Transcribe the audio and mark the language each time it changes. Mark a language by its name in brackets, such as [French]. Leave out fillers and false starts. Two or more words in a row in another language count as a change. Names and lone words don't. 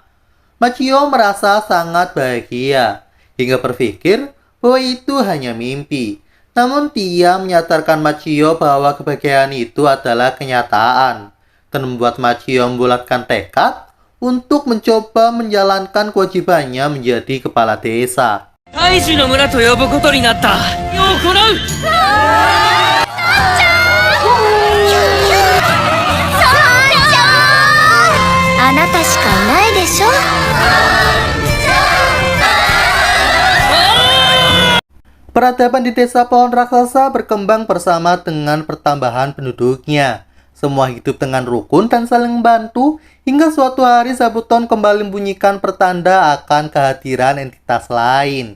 [Indonesian] Machio merasa sangat bahagia, hingga berpikir bahwa itu hanya mimpi. Namun dia menyadarkan Machio bahwa kebahagiaan itu adalah kenyataan, dan membuat Machio membulatkan tekad untuk mencoba menjalankan kewajibannya menjadi kepala desa. [Japanese] 大樹の村と呼ぶことになった。行う。あなたしかいないでしょ。 [Indonesian] Peradaban di Desa Pohon Raksasa berkembang bersama dengan pertambahan penduduknya. Semua hidup dengan rukun dan saling membantu, hingga suatu hari Zabuton kembali membunyikan pertanda akan kehadiran entitas lain.